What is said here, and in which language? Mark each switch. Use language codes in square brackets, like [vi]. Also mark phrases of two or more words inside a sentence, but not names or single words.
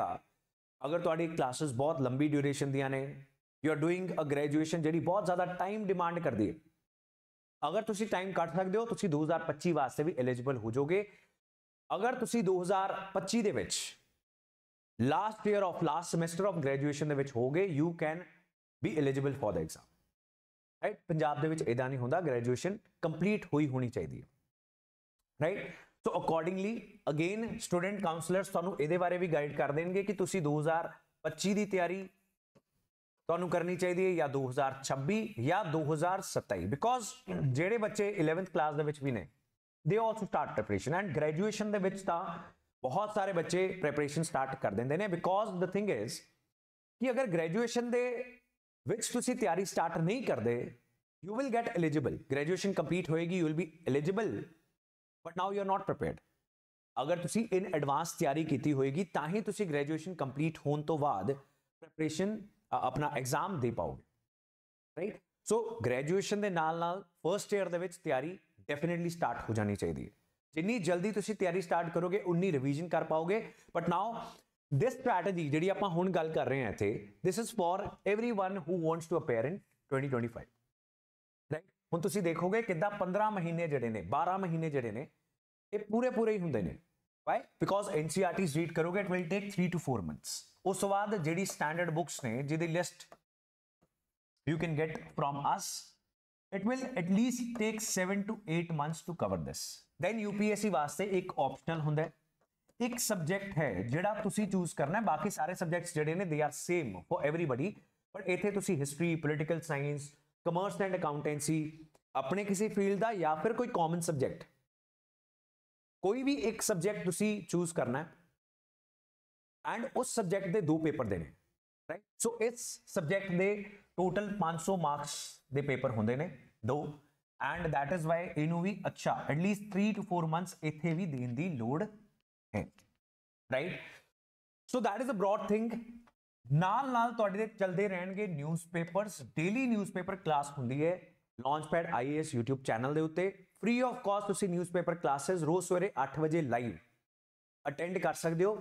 [pa] ਅਗਰ ਤੁਹਾਡੀ ਕਲਾਸਿਸ ਬਹੁਤ ਲੰਬੀ ਡਿਊਰੇਸ਼ਨ ਦੀਆਂ ਨੇ, [en] you are doing a graduation [pa] ਜਿਹੜੀ ਬਹੁਤ ਜ਼ਿਆਦਾ [en] time demand [pa] ਕਰਦੀ ਹੈ, ਅਗਰ ਤੁਸੀਂ ਟਾਈਮ ਕੱਢ ਸਕਦੇ ਹੋ ਤੁਸੀਂ 2025 ਵਾਸਤੇ ਵੀ ਐਲੀਜੀਬਲ ਹੋ ਜਾਓਗੇ। ਅਗਰ ਤੁਸੀਂ 2025 ਦੇ ਵਿੱਚ [en] last semester of graduation [pa] ਦੇ ਵਿੱਚ ਹੋਗੇ, [en] you can be eligible for the exam, right? [pa] ਪੰਜਾਬ ਦੇ ਵਿੱਚ ਇਦਾਂ ਨਹੀਂ ਹੁੰਦਾ, [en] graduation complete [pa] ਹੋਈ ਹੋਣੀ ਚਾਹੀਦੀ ਹੈ, ਰਾਈਟ। [en] so accordingly again student counsellors [pa] ਤੁਹਾਨੂੰ ਇਹਦੇ ਬਾਰੇ ਵੀ ਗਾਈਡ ਕਰ ਦੇਣਗੇ ਕਿ ਤੁਸੀਂ 2025 ਦੀ ਤਿਆਰੀ ਤੁਹਾਨੂੰ ਕਰਨੀ ਚਾਹੀਦੀ ਹੈ ਜਾਂ 2026 ਜਾਂ 2027, ਬਿਕੋਜ਼ ਜਿਹੜੇ ਬੱਚੇ 11th ਕਲਾਸ ਦੇ ਵਿੱਚ ਵੀ ਨੇ [en] they also start preparation, and [pa] ਗ੍ਰੈਜੂਏਸ਼ਨ ਦੇ ਵਿੱਚ ਤਾਂ ਬਹੁਤ ਸਾਰੇ ਬੱਚੇ [en] preparation start [pa] ਕਰ ਦਿੰਦੇ ਨੇ। [en] because the thing is [pa] ਕਿ ਅਗਰ ਗ੍ਰੈਜੂਏਸ਼ਨ ਦੇ ਵਿੱਚ ਤੁਸੀਂ ਤਿਆਰੀ ਸਟਾਰਟ ਨਹੀਂ ਕਰਦੇ, [en] you will get eligible, graduation [pa] complete ਹੋਏਗੀ, [en] you will be eligible, but now you are not prepared। [pa] ਅਗਰ ਤੁਸੀਂ [en] in advance [pa] ਤਿਆਰੀ ਕੀਤੀ ਹੋਏਗੀ ਤਾਂ ਹੀ ਤੁਸੀਂ [en] graduation complete [pa] ਹੋਣ ਤੋਂ ਬਾਅਦ preparation ਆਪਣਾ ਐਗਜ਼ਾਮ ਦੇ ਪਾਓਗੇ, ਰਾਈਟ। ਸੋ ਗ੍ਰੈਜੂਏਸ਼ਨ ਦੇ ਨਾਲ [en] first year [pa] ਦੇ ਵਿੱਚ ਤਿਆਰੀ ਡੈਫੀਨਿਟਲੀ ਸਟਾਰਟ ਹੋ ਜਾਣੀ ਚਾਹੀਦੀ ਹੈ। ਜਿੰਨੀ ਜਲਦੀ ਤੁਸੀਂ ਤਿਆਰੀ ਸਟਾਰਟ ਕਰੋਗੇ ਉਨੀ ਰਿਵੀਜ਼ਨ ਕਰ ਪਾਓਗੇ। [en] but now this strategy [pa] ਜਿਹੜੀ ਆਪਾਂ ਹੁਣ ਗੱਲ ਕਰ ਰਹੇ ਹਾਂ ਇੱਥੇ, [en] this is for everyone who wants to appear in 2025, right? [pa] ਹੁਣ ਤੁਸੀਂ ਦੇਖੋਗੇ ਕਿੱਦਾਂ 15 ਮਹੀਨੇ ਜਿਹੜੇ ਨੇ, 12 ਮਹੀਨੇ ਜਿਹੜੇ ਨੇ ਇਹ ਪੂਰੇ ਹੀ ਹੁੰਦੇ ਨੇ। [en] why? because NCERTs [pa] ਰੀਡ ਕਰੋਗੇ [en] it will take 3 to 4 months। [pa] ਉਸ ਤੋਂ ਬਾਅਦ ਜਿਹੜੀ ਸਟੈਂਡਰਡ ਬੁੱਕਸ ਨੇ ਜਿਹਦੀ ਲਿਸਟ [en] you can get from us, it will at least take 7 to 8 months to cover this। [pa] then UPSC ਵਾਸਤੇ ਇੱਕ ਆਪਸ਼ਨਲ ਹੁੰਦਾ ਹੈ, ਇੱਕ ਸਬਜੈਕਟ ਹੈ ਜਿਹੜਾ ਤੁਸੀਂ ਚੂਜ਼ ਕਰਨਾ ਹੈ, ਬਾਕੀ ਸਾਰੇ ਸਬਜੈਕਟਸ ਜਿਹੜੇ ਨੇ [en] they are same for everybody, [pa] ਬਟ ਇੱਥੇ ਤੁਸੀਂ ਹਿਸਟਰੀ, [en] political science, commerce and accountancy, [pa] ਆਪਣੇ ਕਿਸੇ ਫੀਲਡ ਦਾ ਜਾਂ ਫਿਰ ਕੋਈ [en] common subject, [pa] ਕੋਈ ਵੀ ਇੱਕ ਸਬਜੈਕਟ ਤੁਸੀਂ ਚੂਜ਼ ਕਰਨਾ ਹੈ ਐਂਡ ਉਸ ਸਬਜੈਕਟ ਦੇ 2 ਪੇਪਰ ਦੇਣੇ, ਰਾਈਟ। ਸੋ ਇਸ ਸਬਜੈਕਟ ਦੇ ਟੋਟਲ 500 ਮਾਰਕਸ ਦੇ ਪੇਪਰ ਹੁੰਦੇ ਨੇ 2, [en] and that is why [pa] ਇਹਨੂੰ ਵੀ ਅੱਛਾ [en] atleast 3 to 4 months [pa] ਇੱਥੇ ਵੀ ਦੇਣ ਦੀ ਲੋੜ है, राइट। [en] so that is a broad thing. [pa] ਨਾਲ ਨਾਲ ਤੁਹਾਡੇ ਚੱਲਦੇ ਰਹਿਣਗੇ ਨਿਊਜ਼ਪੇਪਰਜ਼, [en] daily newspaper class [pa] ਹੁੰਦੀ ਹੈ ਲਾਂਚਪੈਡ IAS ਯੂਟਿਊਬ ਚੈਨਲ ਕੇ ਉੱਤੇ, [en] free of cost [pa] ਤੁਸੀਂ [en] newspaper classes [pa] ਰੋਜ਼ ਸਵੇਰੇ 8 ਵਜੇ [en] live attend [pa] ਕਰ ਸਕਦੇ ਹੋ।